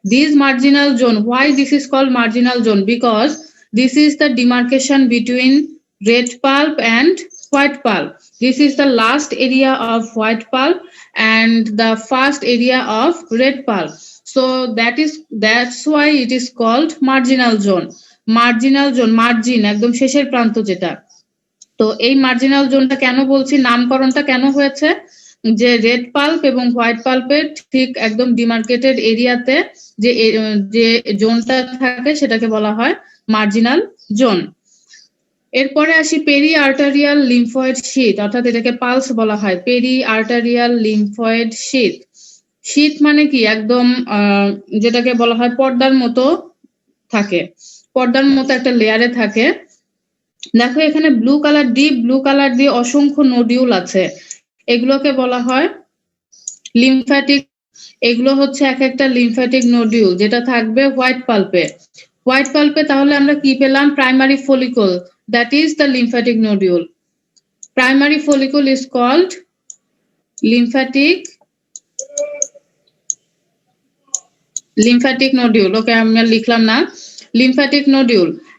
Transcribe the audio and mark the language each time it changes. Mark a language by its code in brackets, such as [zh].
[en] This marginal zone, why this is called marginal zone? Because this is the demarcation between red pulp and white pulp. This is the last area of white pulp and the first area of red pulp. So that's why it is called marginal zone. [bn] Marginal zone, margin, একদম শেষের প্রান্ত যেটা। তো এই marginal জোনটা কেন বলছি, নামকরণটা কেন হয়েছে, যে রেড পাল্প এবং হোয়াইট পাল্পের ঠিক একদম ডিমার্কেটেড এরিয়াতে যে জোনটা থাকে সেটাকে বলা হয় মার্জিনাল জোন। এরপরে আসি পেরি আর্টারিয়াল লিম্ফয়েড শীথ, অর্থাৎ এটাকে পালস বলা হয়, পেরি আর্টারিয়াল লিম্ফয়েড শীথ। শীথ মানে কি, একদম যেটাকে বলা হয় পর্দার মতো থাকে, পর্দার মতো একটা লেয়ারে থাকে। দেখো এখানে blue colour, deep blue colour দিয়ে অসংখ্য নোডিউল আছে, এগুলোকে বলা হয় লিম্ফ্যাটিক। এগুলো হচ্ছে এক একটা লিম্ফ্যাটিক নোডিউল যেটা থাকবে হোয়াইট পাল্পে। হোয়াইট পাল্পে তাহলে আমরা কি পেলাম, primary follicle, [en] that is the lymphatic nodule. Primary follicle is called lymphatic nodule. [bn] Okay, আমরা লিখলাম না, lymphatic nodule.